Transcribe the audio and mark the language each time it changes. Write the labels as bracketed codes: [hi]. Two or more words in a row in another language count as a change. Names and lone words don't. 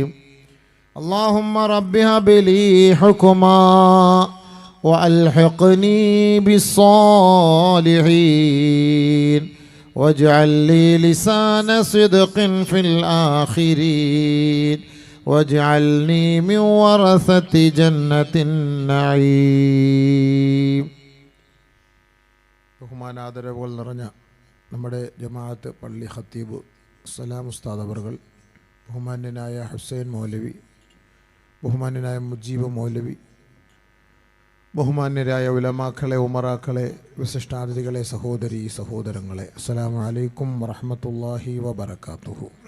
[ar] اللهم رب هب لي حكما وألحقني بالصالحين واجعل لي لسان صدق في الآخرين واجعلني من ورثة جنة النعيم. [ml] ബഹുമാനാദരവുകൾ നിറഞ്ഞ നമ്മുടെ ജമാഅത്ത് പള്ളി ഖത്തീബ് സലാം ഉസ്താദ് അവർകൾ, ബഹുമാന്യനായ ഹുസൈൻ മൗലവി, ബഹുമാന്യനായ മുജീബ് മൗലവി, ബഹുമാന്യരായ ഉലമാക്കളെ, ഉമറാക്കളെ, വിശിഷ്ടാതിഥികളെ, സഹോദരീ സഹോദരങ്ങളെ, [ar] السلام عليكم ورحمة الله وبركاته.